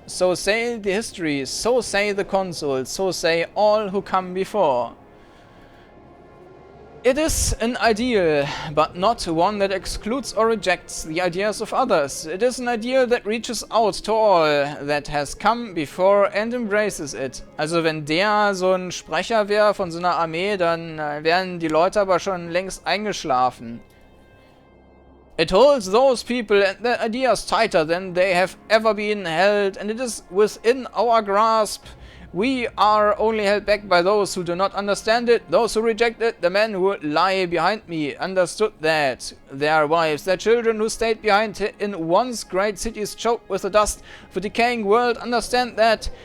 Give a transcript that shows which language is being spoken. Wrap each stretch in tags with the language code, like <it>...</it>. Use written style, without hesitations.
<en>So say the histories, so say the consuls, so say all who come before. It is an ideal, but not one that excludes or rejects the ideas of others. It is an ideal that reaches out to all that has come before and embraces it.</en> <de>Also wenn der so ein Sprecher wäre von so einer Armee, dann wären die Leute aber schon längst eingeschlafen.</de> <en>It holds those people and their ideas tighter than they have ever been held, and it is within our grasp. We are only held back by those who do not understand it, those who reject it. The men who lie behind me understood that. Their wives, their children who stayed behind in once great cities choked with the dust of a decaying world understand that.</en>